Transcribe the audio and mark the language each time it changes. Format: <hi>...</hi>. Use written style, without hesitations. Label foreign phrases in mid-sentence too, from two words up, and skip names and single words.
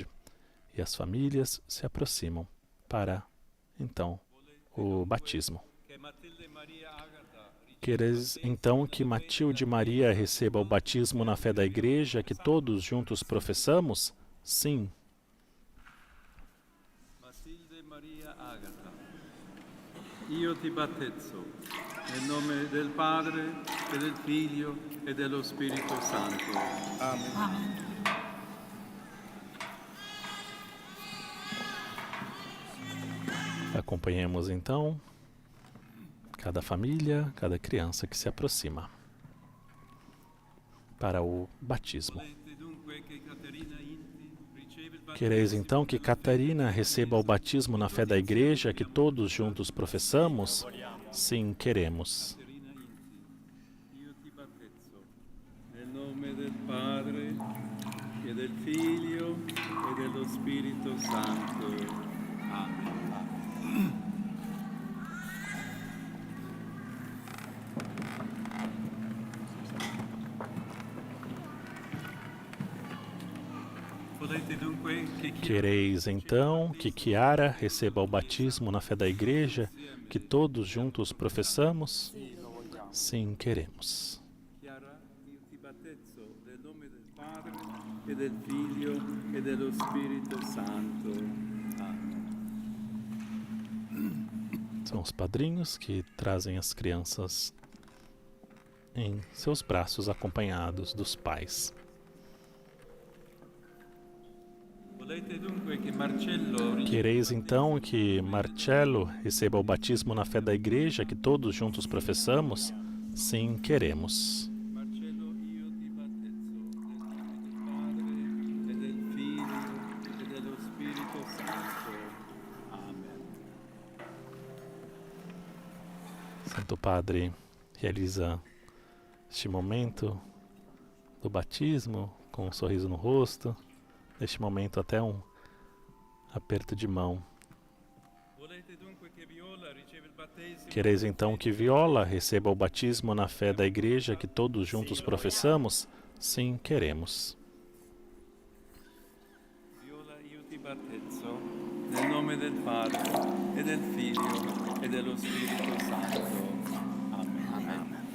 <pt>E as famílias se aproximam para, então, o batismo. Quereis, então, que Matilde Maria receba o batismo na fé da Igreja que todos juntos professamos? Sim.</pt> <it>Matilde Maria Agata, io ti battezzo, nel nome del Padre, e del Figlio, e dello Spirito Santo.</it> <pt>Amém. Acompanhemos, então, cada família, cada criança que se aproxima para o batismo. Quereis então que Catarina receba o batismo na fé da Igreja que todos juntos professamos? Sim, queremos.</pt> <it>Io ti battezzo, nel nome del Padre, e del Figlio, e dello Spirito Santo.</it> <pt>Amém. Quereis, então, que Chiara receba o batismo na fé da Igreja que todos juntos professamos? Sim, queremos.</pt> <it>Chiara, io ti battezzo nel nome del Padre, e del Figlio, e dello Spirito Santo.</it> <pt>Amém. São os padrinhos que trazem as crianças em seus braços acompanhados dos pais. Quereis então que Marcello receba o batismo na fé da Igreja que todos juntos professamos? Sim, queremos.</pt> <it>Marcello, io ti battezzo nel nome del Padre, e del Figlio, e dello Spirito Santo.</it> <pt>Amém. Santo Padre realiza este momento do batismo com um sorriso no rosto. Neste momento, até um aperto de mão. Quereis então que Viola receba o batismo na fé da Igreja que todos juntos professamos? Sim, queremos.</pt> <it>Viola, io ti battezzo nel nome del Padre, e del Figlio, e dello Spirito Santo.</it> <pt>Amém.</pt>